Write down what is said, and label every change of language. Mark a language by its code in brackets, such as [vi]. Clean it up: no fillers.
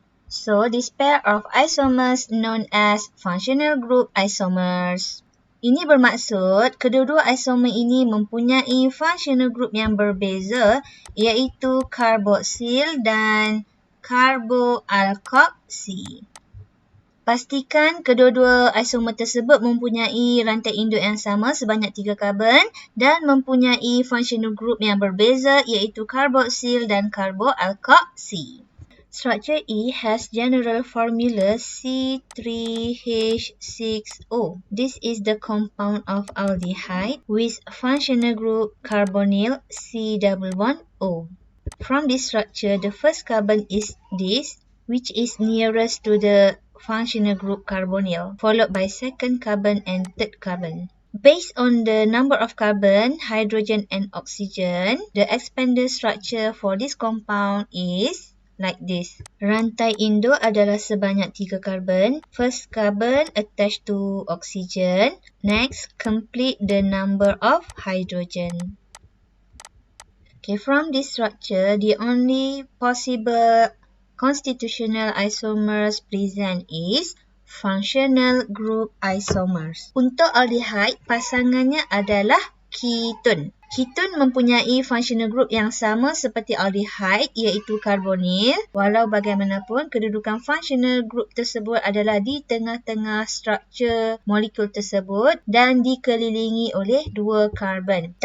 [en] So, this pair of isomers known as functional group isomers. [ms] Ini bermaksud kedua-dua isomer ini mempunyai functional group yang berbeza iaitu karboksil dan carboalkoxil. Pastikan kedua-dua isomer tersebut mempunyai rantai induk yang sama sebanyak 3 karbon dan mempunyai functional group yang berbeza iaitu karboksil dan carboalkoxil. [en] Structure E has general formula C3H6O. This is the compound of aldehyde with functional group carbonyl C double bond O. From this structure, the first carbon is this, which is nearest to the functional group carbonyl, followed by second carbon and third carbon. Based on the number of carbon, hydrogen and oxygen, the expanded structure for this compound is like this. [ms] Rantai induk adalah sebanyak 3 karbon. [en] First carbon attached to oxygen. Next, complete the number of hydrogen. Okay, from this structure, the only possible constitutional isomers present is functional group isomers. [ms] Untuk aldehyde, pasangannya adalah ketone. Ketone mempunyai functional group yang sama seperti aldehyde iaitu karbonyl. Walau bagaimanapun, kedudukan functional group tersebut adalah di tengah-tengah struktur molekul tersebut dan dikelilingi oleh 2 karbon.